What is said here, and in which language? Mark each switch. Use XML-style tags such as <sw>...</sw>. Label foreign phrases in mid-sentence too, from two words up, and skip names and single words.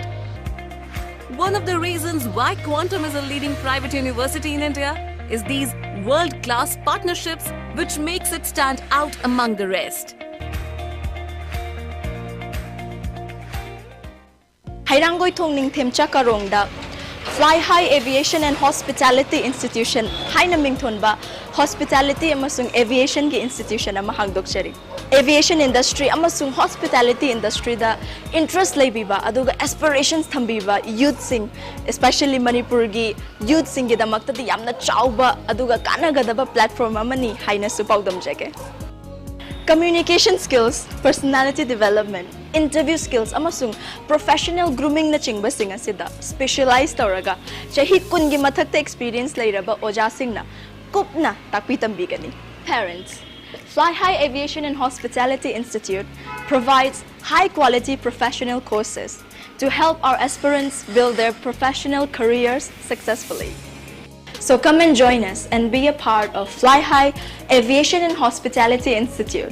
<en>One of the reasons why Quantum is a leading private university in India is these world-class partnerships which makes it stand out among the rest.</en> <mni>Hairangoi thongning themcha karongda Fly High Aviation and Hospitality Institution haina mingthonba Hospitality amasung Aviation gi institution ama hangdokchari.</mni> <en>Aviation industry</en> <mni>amasung</mni> <en>hospitality industry</en> <mni>da interest leibiba aduga aspirations thambiba youth sing especially Manipur gi youth sing gi damakta di yamna chauba aduga kanagadaba platform amani haina su paudam jage.</mni> <en>Communication skills, personality development, interview skills,</en> <mni>amasung</mni> <en>professional grooming</en> <mni>na chingba sing asida specialized tawraga chahi kun gi mathakta experience leiraba oja sing na kupna takpitambigani.</mni> <en>Parents, Fly High Aviation and Hospitality Institute provides high quality professional courses to help our aspirants build their professional careers successfully. So come and join us and be a part of Fly High Aviation and Hospitality Institute.</en>